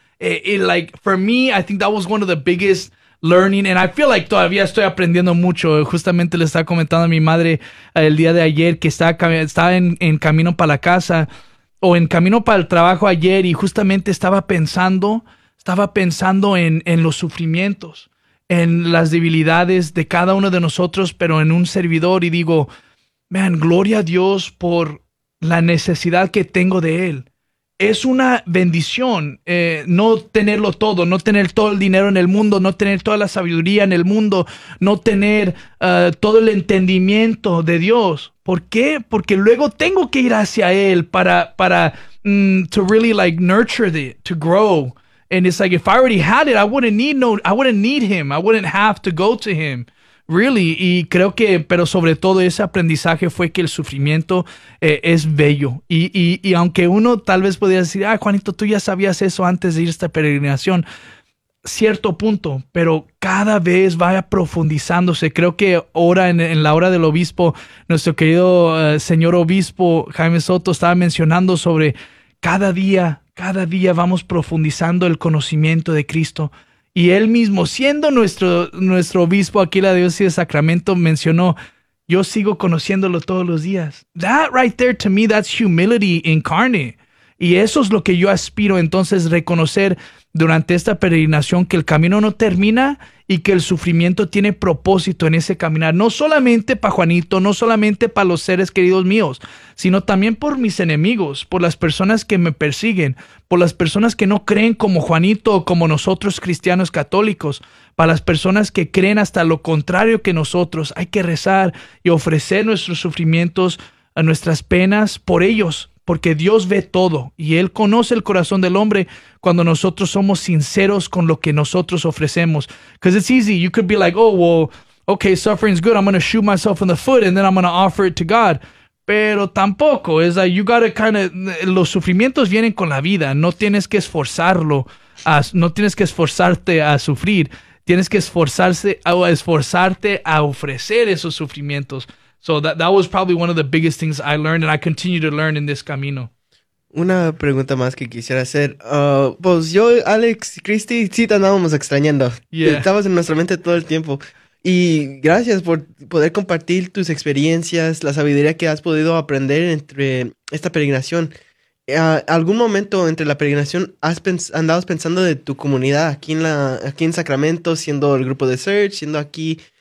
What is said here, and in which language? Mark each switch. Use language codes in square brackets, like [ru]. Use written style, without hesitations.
[en] It, like, for me, I think that was one of the biggest learning, and I feel like [es] todavía estoy aprendiendo mucho. Justamente le estaba comentando a mi madre el día de ayer que estaba en camino para la casa o en camino para el trabajo ayer, y justamente estaba pensando en los sufrimientos, en las debilidades de cada uno de nosotros, pero en un servidor, y digo, man, gloria a Dios por la necesidad que tengo de Él. Es una bendición no tenerlo todo, no tener todo el dinero en el mundo, no tener toda la sabiduría en el mundo, no tener todo el entendimiento de Dios. ¿Por qué? Porque luego tengo que ir hacia Él para [en] to really like nurture it, to grow. And it's like, if I already had it, I wouldn't need him. I wouldn't have to go to him. Really. [es] Y creo que, pero sobre todo ese aprendizaje fue que el sufrimiento es bello. Y aunque uno tal vez podría decir, ah, Juanito, tú ya sabías eso antes de ir a esta peregrinación. Cierto punto, pero cada vez va profundizándose. Creo que ahora en la hora del obispo, nuestro querido señor obispo Jaime Soto estaba mencionando sobre cada día vamos profundizando el conocimiento de Cristo. Y él mismo, siendo nuestro obispo aquí en la diócesis de Sacramento, mencionó, yo sigo conociéndolo todos los días. [en] That right there, to me, that's humility incarnate. [es] Y eso es lo que yo aspiro, entonces, reconocer durante esta peregrinación que el camino no termina y que el sufrimiento tiene propósito en ese caminar. No solamente para Juanito, no solamente para los seres queridos míos, sino también por mis enemigos, por las personas que me persiguen, por las personas que no creen como Juanito o como nosotros cristianos católicos, para las personas que creen hasta lo contrario que nosotros. Hay que rezar y ofrecer nuestros sufrimientos, a nuestras penas por ellos. Porque Dios ve todo y Él conoce el corazón del hombre cuando nosotros somos sinceros con lo que nosotros ofrecemos. [en] Because it's easy. You could be like, oh, well, okay, suffering's good. I'm going to shoot myself in the foot and then I'm going to offer it to God. [es] Pero tampoco. [en] It's like you got to kind of... [es] Los sufrimientos vienen con la vida. No tienes que esforzarlo. No tienes que esforzarte a sufrir. Tienes que esforzarte a ofrecer esos sufrimientos. [en] So that was probably one of the biggest things I learned, and I continue to learn in this camino. [es] Una pregunta más que quisiera hacer. Pues yo, Alex, Christy, sí te andábamos extrañando. [en] Yeah. [es] Estabas en nuestra mente todo el tiempo. Y gracias por poder compartir tus experiencias, la sabiduría que has podido aprender entre esta peregrinación. ¿Algún momento entre la peregrinación andabas pensando de tu comunidad aquí en Sacramento, siendo el grupo de Search, siendo aquí...